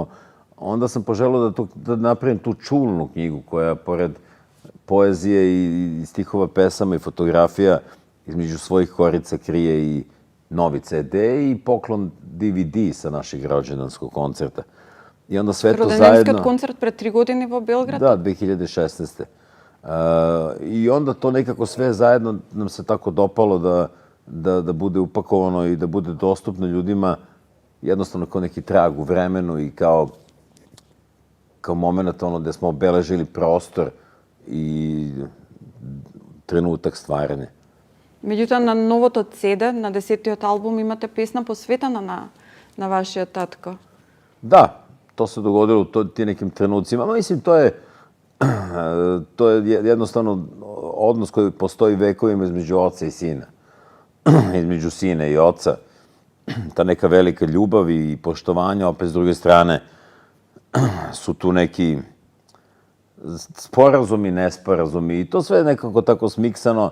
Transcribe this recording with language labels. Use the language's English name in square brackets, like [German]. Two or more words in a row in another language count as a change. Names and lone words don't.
[Serbian] Onda sam poželeo da napravim tu čulnu knjigu koja, pored poezije i stihova, pesama i fotografija, između svojih korica krije i novi CD i poklon DVD sa našeg rođendanskog koncerta. I onda sve to zajedno... [Macedonian] Rođendanskиот konцерт пред 3 години во Белград? [Serbian] Da, 2016. I onda to nekako sve zajedno nam se tako dopalo da bude upakovano i da bude dostupno ljudima jednostavno kao neki trag u vremenu i kao moment gde smo obeležili prostor i trenutak stvaranja. [Macedonian] Меѓутоа, на новото CD, на 10-тиот албум, имате песна посветена на вашиот татко. [Serbian] Da, to se dogodilo u ti nekim trenucima. Mislim, to je jednostavno odnos koji postoji vekovima između oca i sina. Između sina i oca. Ta neka velika ljubav i poštovanje, opet s druge strane su tu neki sporazumi, nesporazumi i to sve nekako tako smiksano.